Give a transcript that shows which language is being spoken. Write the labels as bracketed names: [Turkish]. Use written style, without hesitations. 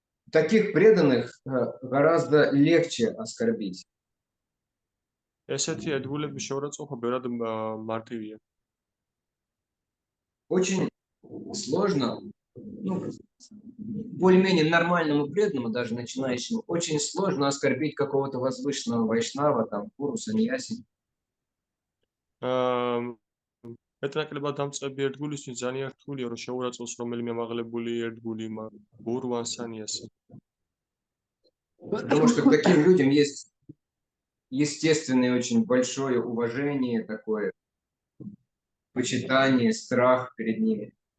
[Russian] Таких преданных гораздо легче оскорбить. [Georgian] ესეთი ერთგულების შეურაცხყოფა ბევრად მარტივია. [Russian] Очень сложно, более-менее нормальному преданному, даже начинающему, очень сложно оскорбить какого-то возвышенного вайшнава, там, гуру, саньяси. [Georgian] მეტნაკლებად დამწყები ერთგულისთვის ძალიან რთულია, რომ შეურაცხოს რომელიმე ამაღლებული ერთგული გურ ვანსანი ასე. [Russian] Потому что к таким людям есть естественное очень большое уважение такое, почитание, страх перед ними.